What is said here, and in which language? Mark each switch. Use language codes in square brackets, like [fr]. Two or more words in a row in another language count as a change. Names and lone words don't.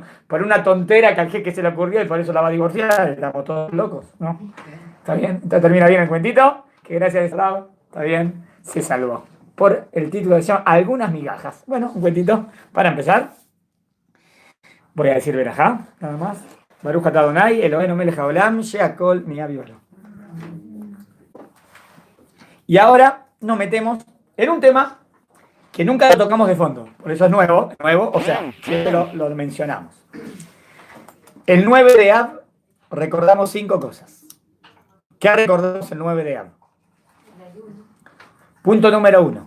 [es] Por una tontera que al jeque se le ocurrió y por eso la va a divorciar, estamos todos locos, ¿no? ¿Está bien? Entonces termina bien el cuentito, que gracias a ese lado, está bien, se salvó. Por el título que se llama Algunas migajas. Bueno, un cuentito para empezar. Voy a decir verajá, nada más. [he] ברוך אתה אדוני, אלוהינו מלך העולם, שהכל נהיה בדברו. [es] Y ahora nos metemos en un tema que nunca lo tocamos de fondo. Por eso es nuevo, o sea, siempre lo mencionamos. El 9 de Av recordamos 5 cosas. ¿Qué recordamos el 9 de Av? Punto número 1.